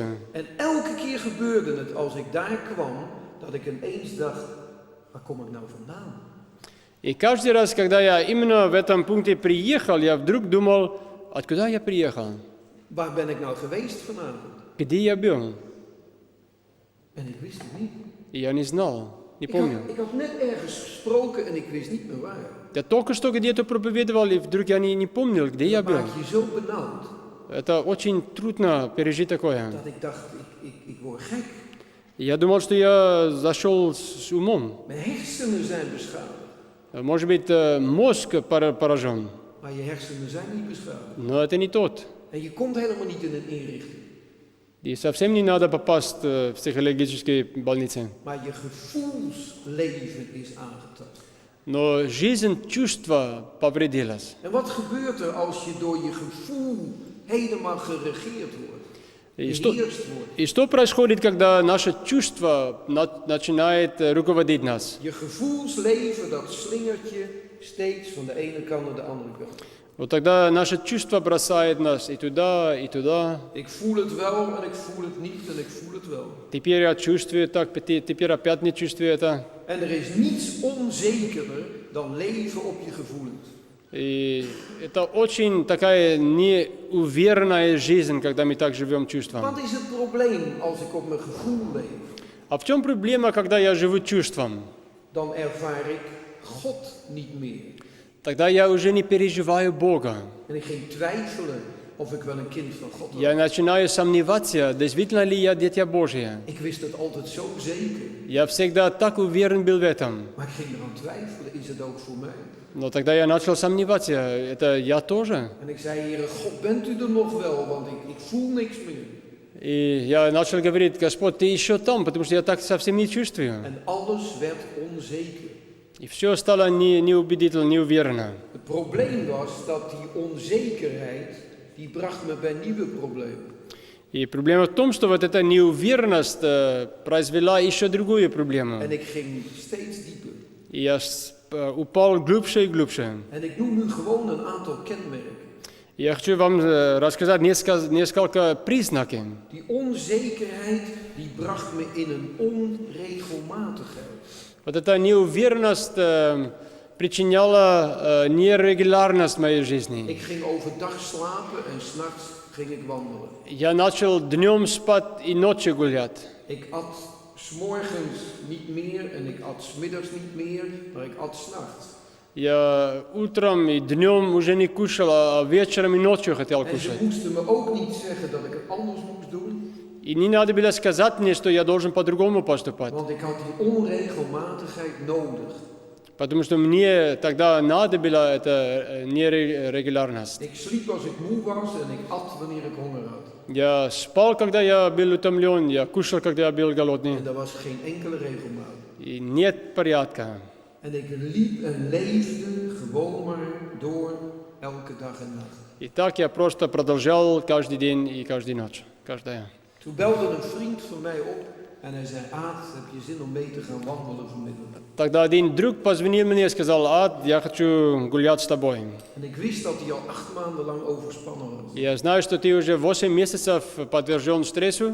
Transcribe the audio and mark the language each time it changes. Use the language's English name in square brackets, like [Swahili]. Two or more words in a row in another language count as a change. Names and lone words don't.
[Dutch] En elke keer gebeurde het als ik daar kwam, dat ik ineens dacht, waar kom ik nou vandaan? [Russian] И каждый раз, когда я именно в этом пункте приехал, я вдруг думал, откуда я приехал? [Dutch] Waar ben ik nou geweest vanavond? [Russian] Где я был? [Dutch] En ik wist het niet. [Russian] И я не знал, не помню. [Dutch] Ik had net ergens gesproken en ik wist niet meer waar. [Russian] Я только что где-то проповедовал, и вдруг я не помнил, где я [Dutch] Dat [Russian] был. [Dutch] maakt je zo benauwd, [Russian] Это очень трудно пережить такое. [Dutch] dat ik dacht, ik word gek. [Russian] Я думал, что я зашел с умом. [Dutch] Mijn hersenen zijn beschadigd. [Russian] Может быть, мозг поражен, [Dutch] Maar je hersenen zijn niet beschadigd. [Russian] но это не тот. [Dutch] En je komt helemaal niet in een inrichting. [Russian] И совсем не надо попасть в психологические больницы. [Dutch] Maar je gevoelsleven is aangetast. [Russian] Но жизнь, чувства повредилась. [Dutch] En wat gebeurt er als je door je gevoel helemaal geregeerd wordt? Beheerst wordt. [Russian] И что происходит, когда наше чувство начинает руководить нас? [Dutch] Je gevoelsleven, dat slingert je steeds van de ene kant naar de andere kant. [Russian] Вот тогда наше чувство бросает нас и туда, и туда. [Dutch] Ik voel het wel en ik voel het niet en ik voel het wel. [Russian] Теперь я чувствую так, теперь опять не чувствую это. [Dutch] En er is niets onzekerder dan leven op je gevoelens. [Russian] И это очень такая неуверенная жизнь, когда мы так живем чувством. [Dutch] Wat is het probleem als ik op mijn gevoel leef? [Russian] А в чем проблема, когда я живу чувством? [Dutch] Dan ervaar ik God niet meer. [Russian] Тогда я уже не переживаю Бога. [Dutch] En ik ging twijfelen of ik wel een kind van God was. [Russian] Я начинаю сомневаться, действительно ли я дитя Божье. [Dutch] Ik wist het altijd zo zeker. [Russian] Я всегда так уверен был в этом. [Dutch] Maar ik ging eraan twijfelen, is het ook voor mij? [Russian] Но тогда я начал сомневаться, это я тоже. [Dutch] En ik zei, Heere God, bent u er nog wel? Want ik voel niks meer. [Russian] И я начал говорить, Господь, Ты еще там, потому что я так совсем не чувствую. [Dutch] En alles werd onzeker. [Russian] И все стало неубедительно, неуверенно. [Dutch] Het probleem was dat die onzekerheid, die bracht me bij nieuwe problemen. [Russian] И проблема в том, что вот эта неуверенность произвела еще другую проблему. [Dutch] En ik ging steeds dieper. [Russian] И я упал глубже и глубже. [Dutch] En ik noem nu gewoon een aantal kenmerken. [Russian] Я хочу вам рассказать несколько признаков. [Dutch] Die onzekerheid, die bracht me in een onregelmatigheid. [Russian] Вот эта неуверенность причиняла нерегулярность в моей жизни. [Dutch] Ik ging overdag slapen en 's nachts ging ik wandelen. [Russian] Я начал днем спать и ночью гулять. [Dutch] Ik at 's morgens niet meer en ik at 's middags niet meer, maar ik at 's nachts. [Russian] Я утром и днем уже не кушал, а вечером и ночью хотел [Dutch] En ze [Russian] кушать. [Dutch] moesten me ook niet zeggen dat ik het anders moest doen, [Russian] И не надо было сказать мне, что я должен по-другому поступать. [Dutch] want ik had die onregelmatigheid nodig. [Russian] Потому что мне тогда надо было эта нерегулярность. [Dutch] Ik sliep als ik moe was en ik at wanneer ik honger had. [Russian] Я спал, когда я был утомлен, я кушал, когда я был голодный. [Dutch] En er was geen enkele regelmaat. [Russian] И нет порядка. [Dutch] En ik liep en leefde gewoon maar door elke dag en nacht. [Russian] И так я просто продолжал каждый день и каждую ночь. Каждая. [Dutch] Toen belde een vriend van mij op en hij zei, Aad, heb je zin om mee te gaan wandelen vanmiddag? [Russian] Тогда один друг позвонил мне и сказал, Ад, я хочу гулять с тобой. [Dutch] En ik wist dat hij al 8 maanden lang overspannen was. [Russian] Я знаю, что ты уже 8 месяцев подвержен стрессу,